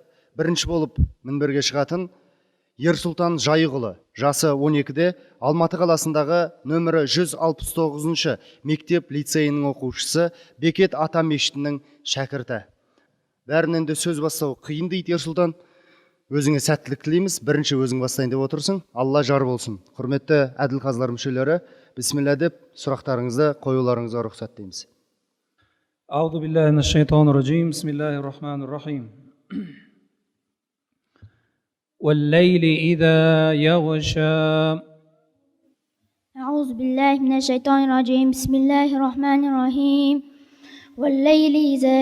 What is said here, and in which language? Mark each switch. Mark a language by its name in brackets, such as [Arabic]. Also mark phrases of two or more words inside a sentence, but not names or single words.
[Kazakh] Бірінші болып мінберге шығатын Ерсұлтан Жайығұлы, жасы 12-де, Алматы қаласындағы нөмірі 169-шы мектеп лицейінің оқушысы, Бекет ата мешітінің шәкірті. Бәрінен де сөз бастау қиын дейді Ерсұлтан. Өзіңе сәттілік тілейміз. Бірінші өзің бастайын деп отырсың. Алла жар болсын. Құрметті әділ қазылар мүшелері, бисмилля деп сұрақтарыңызды қоюларыңызға рұқсат дейміз. [Arabic] أعوذ بالله من الشيطان الرجيم بسم الله الرحمن الرحيم. والليل إذا يغشى أعوذ بالله من الشيطان الرجيم بسم الله الرحمن الرحيم والليل إذا